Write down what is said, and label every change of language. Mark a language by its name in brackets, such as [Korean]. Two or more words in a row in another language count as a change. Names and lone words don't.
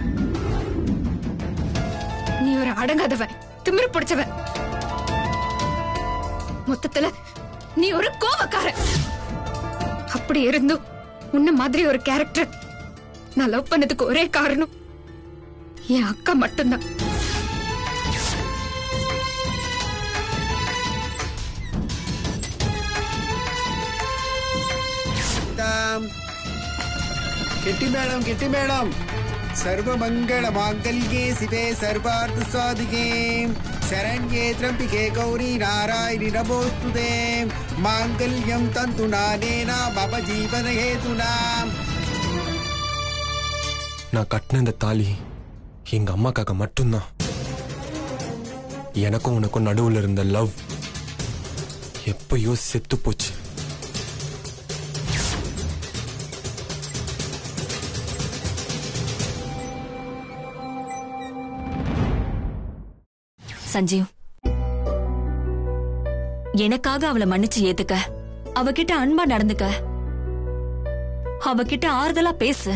[Tamil] நீ ஒரு அடங்காதவன், திமிரு பிடிச்சவன். மொத்தத்துல நீ ஒரு கோவக்காரன். அப்படி இருந்தும் உன்ன மாதிரி ஒரு கேரக்டர் நான் லவ் பண்ணதுக்கு ஒரே காரணம் என் அக்கா மட்டும்தான். [Sanskrit] किट्टी मैडम सर्वमंगल मांगल्ये शिवे सर्वार्थ साधिके शरण्ये त्र्यंबिके गौरी नारायणि नमोस्तुते मांगल्यं तन्तुनानेन मम जीवन हेतुना. [Tamil] நான் கட்டின இந்த தாலி எங்க அம்மாக்காக மட்டும்தான். எனக்கும் உனக்கும் நடுவுல இருந்த லவ் எப்பயோ செத்து போச்சு. சஞ்சீவ், எனக்காக அவளை மன்னிச்சு ஏத்துக்க, அவகிட்ட அன்பா நடந்துக்க, அவகிட்ட ஆறுதலா பேசு.